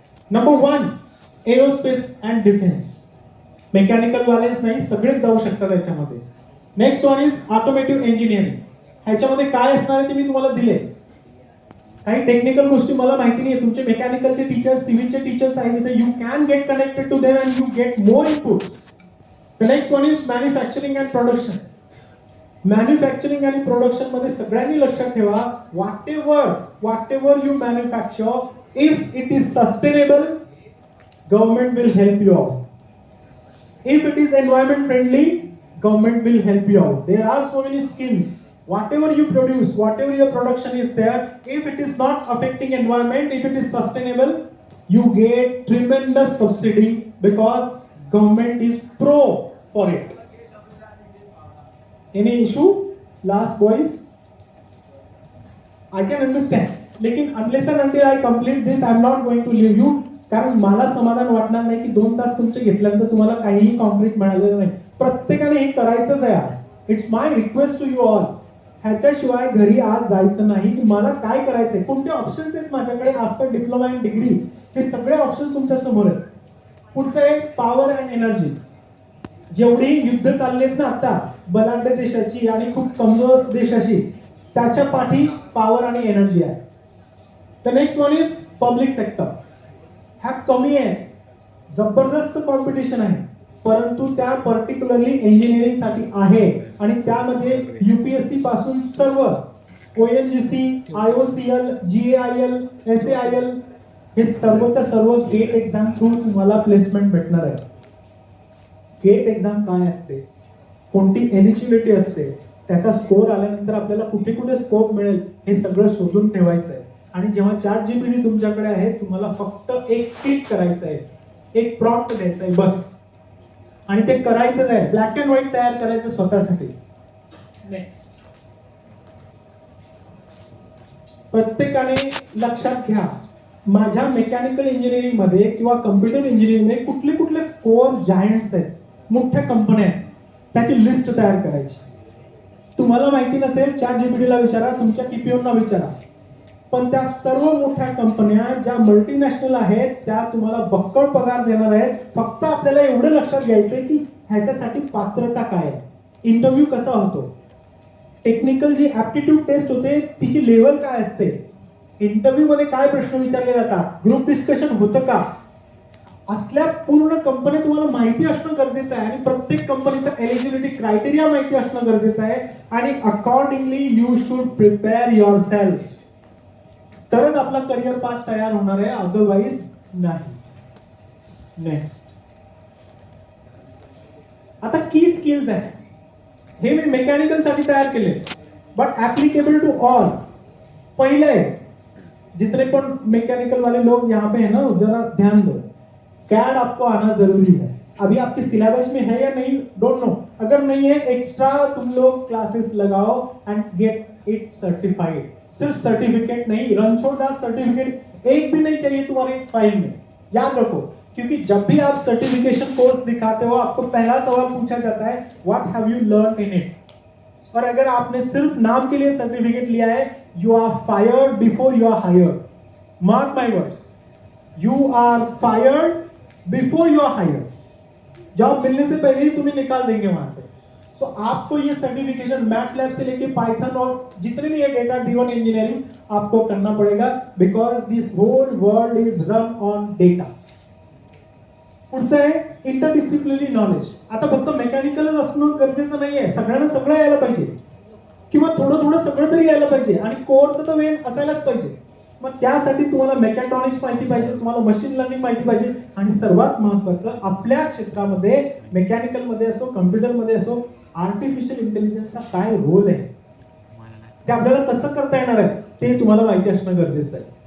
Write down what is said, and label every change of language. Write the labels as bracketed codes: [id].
[mr] Number 1, aerospace and defence. Mechanical वालेच नाही, सगळेच जाऊ शकतात याच्यामध्ये. [en] Next one is automotive engineering. [mr] ह्याच्यामध्ये काय असणार आहे ते मी तुम्हाला दिले. काही टेक्निकल गोष्टी मला माहिती नाही. तुमचे मेकॅनिकलचे टीचर्स, सिव्हिलचे टीचर्स आहेत, [en] You can get connected to them and you get more inputs. The next one is manufacturing and production. Manufacturing [mr] आणि प्रोडक्शन मध्ये सगळ्यांनी लक्षात ठेवा, [en] whatever you manufacture, if it is sustainable, government will help you out. If it is environment friendly, government will help you out. There are so many schemes. Whatever you produce, whatever your production is there, if it is not affecting environment, if it is sustainable, you get tremendous subsidy because government is pro for it. Any issue? Last boys? I can understand. [hi] लेकिन [en] unless and until I complete this, I am not going to leave you. [mr] कारण मला समाधान वाटणार नाही की 2 तास तुमचे घेतल्यानंतर तुम्हाला काहीही कॉन्क्रीट मिळालेलं नाही. प्रत्येकाने हे करायचंच आहे आज. [en] It's my request to you all. [mr] ह्याच्याशिवाय घरी आज जायचं नाही. तुम्हाला काय करायचंय, कोणते ऑप्शन्स आहेत माझ्याकडे आफ्टर डिप्लोमा अँड डिग्री, हे सगळे ऑप्शन्स तुमच्या समोर आहेत. पुढचं आहे पॉवर अँड एनर्जी. जेवढी युद्ध चाललेत ना आता बलाढ्य देशाची आणि खूप कमजोर देशाची, त्याच्या पाठी पॉवर आणि एनर्जी आहे. [en] The next one is public sector. [mr] ह्या कमी आहे, जबरदस्त कॉम्पिटिशन आहे, परंतु त्या पर्टिक्युलरली इंजिनिअरिंग साठी आहे आणि त्यामध्ये UPSC पासून सर्व ONGC, IOCL, GAIL, SAIL हे सर्वच्या सर्व गेट एक्झाम थ्रू तुम्हाला प्लेसमेंट भेटणार आहे. गेट एक्झाम काय असते, कोणती एलिजिबिलिटी असते, त्याचा स्कोर आल्यानंतर आपल्याला कुठे कुठे स्कोप मिळेल हे सगळं शोधून ठेवायचं आहे. आणि जेव्हा ChatGPT तुमच्याकडे आहे, तुम्हाला फक्त एक क्लिक करायचं आहे, एक प्रॉम्प्ट द्यायचा आहे बस, आणि ते करायचंच आहे. ब्लॅक अँड व्हाईट तयार करायचं स्वतःसाठी. नेक्स्ट, प्रत्येकाने लक्षात घ्या, माझ्या मेकॅनिकल इंजिनिअरिंग मध्ये किंवा कम्प्युटर इंजिनिअरिंग मध्ये कुठले कुठले कोर जायंट्स आहेत, मोठ्या कंपन्या आहेत, त्याची लिस्ट तयार करायची. तुम्हाला माहिती नसेल, ChatGPT ला विचारा, तुमच्या TPO ना विचारा. पण त्या सर्व मोठ्या कंपन्या ज्या मल्टीनॅशनल आहेत त्या तुम्हाला बक्कळ पगार देणार आहेत. फक्त आपल्याला एवढं लक्षात घ्यायचंय की ह्याच्यासाठी पात्रता काय आहे, इंटरव्ह्यू कसा होतो. टेक्निकल जी ऍप्टिट्यूड टेस्ट होते तिची लेवल काय असते, इंटरव्ह्यू मध्ये काय प्रश्न विचारले जातात, ग्रुप डिस्कशन होतं का, असल्या पूर्ण कंपनी तुम्हाला माहिती असणं गरजेचं आहे आणि प्रत्येक कंपनीचा एलिजिबिलिटी क्रायटेरिया माहिती असणं गरजेचं आहे आणि [en] accordingly you should prepare yourself, [mr] तरच आपला करिअर पाथ तयार होणार आहे, अदरवाईज नाही. नेक्स्ट, आता की स्किल्स आहे, हे मी मेकॅनिकल साठी तयार केले [en] But applicable to all. [hi] पहले जितने पण मैकेनिकल वाले लोग यहाँ पे है ना, जरा ध्यान दो, कैड आपको आना जरूरी है. अभी आपके सिलेबस में है या नहीं [en] don't know, [hi] अगर नहीं है एक्स्ट्रा तुम लोग क्लासेस लगाओ [en] And get it certified. [hi] सिर्फ सर्टिफिकेट नहीं, रणछोड़दास सर्टिफिकेट एक भी नहीं चाहिए तुम्हारी फाइल में, याद रखो. क्योंकि जब भी आप सर्टिफिकेशन कोर्स दिखाते हो आपको पहला सवाल पूछा जाता है [en] What have you learn in it. [hi] और अगर आपने सिर्फ नाम के लिए सर्टिफिकेट लिया है, [en] You are fired before you are hired. Mark my words, you are fired before you are hired. [hi] Job मिलने से पहले ही तुम्हें निकाल देंगे वहां से. तो आपको ये सर्टिफिकेशन मैटलैब से लेके पाइथन और जितने भी है डेटा ड्रिवन इंजीनियरिंग आपको करना पड़ेगा, [en] Because this whole world is run on data. [mr] पुढचं आहे इंटरडिसिप्लिनरी नॉलेज. आता फक्त मेकॅनिकलच असणं गरजेचं नाहीये, सगळ्यांना सगळं यायला पाहिजे किंवा थोडं थोडं सगळं तरी यायला पाहिजे आणि कोरचं तर वेळ असायलाच पाहिजे. मग त्यासाठी तुम्हाला मेकॅट्रॉनिक्स माहिती पाहिजे, तुम्हाला मशीन लर्निंग माहिती पाहिजे आणि सर्वात महत्त्वाचं आपल्या क्षेत्रामध्ये मेकॅनिकल मध्ये असो, कम्प्युटर मध्ये असो, आर्टिफिशियल इंटेलिजन्सचा काय रोल आहे ते आपल्याला कसं करता येणार आहे ते तुम्हाला माहिती असणं गरजेचं आहे.